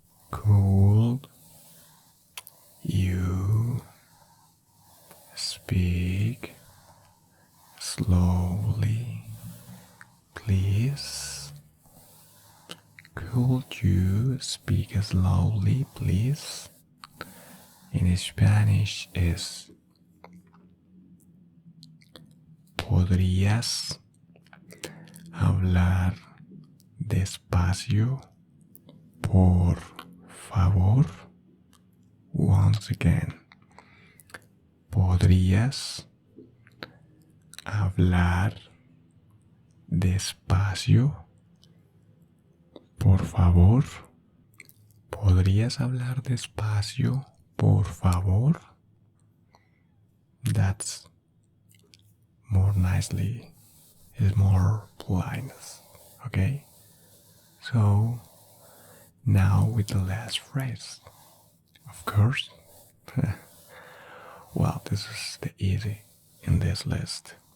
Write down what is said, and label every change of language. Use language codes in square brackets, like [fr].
[en] Could you speak slowly, please? Could you speak slowly, please? In Spanish is [es] ¿podrías hablar despacio, por favor? [en] Once again. [es] ¿Podrías hablar despacio, por favor. ¿Podrías hablar despacio, por favor? [en] That's more nicely, is more politeness, okay? So, now with the last phrase. Of course. Well, this is the easy in this list.